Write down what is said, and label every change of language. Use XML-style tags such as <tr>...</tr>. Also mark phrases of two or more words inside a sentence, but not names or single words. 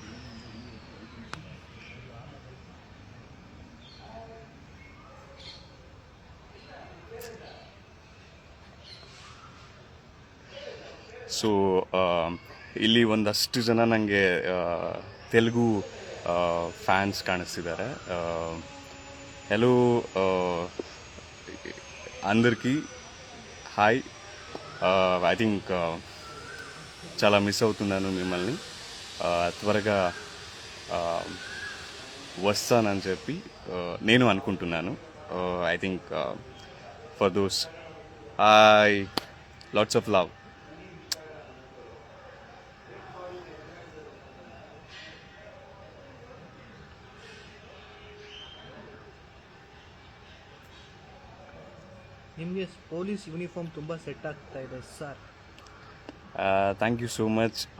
<kn>ಸೊ ಇಲ್ಲಿ ಒಂದಷ್ಟು ಜನ ನನಗೆ ತೆಲುಗು ಫ್ಯಾನ್ಸ್ ಕಾಣಿಸ್ತಿದ್ದಾರೆ.</kn> <te>ಹೆಲೋ అందరికీ హాయ్.</te> <en>I think</en> <te>చాలా మిస్ అవుతున్నాను మిమ్మల్ని. త్వరగా వస్తానని చెప్పి నేను అనుకుంటున్నాను.</te> <en>I think for those hi, lots of love.</en> <kn>ನಿಮಗೆ</kn> <en>police uniform</en> <kn>ತುಂಬ ಸೆಟ್ ಆಗ್ತಾ ಇದೆ ಸರ್.</kn> <en>Thank you so much.</en>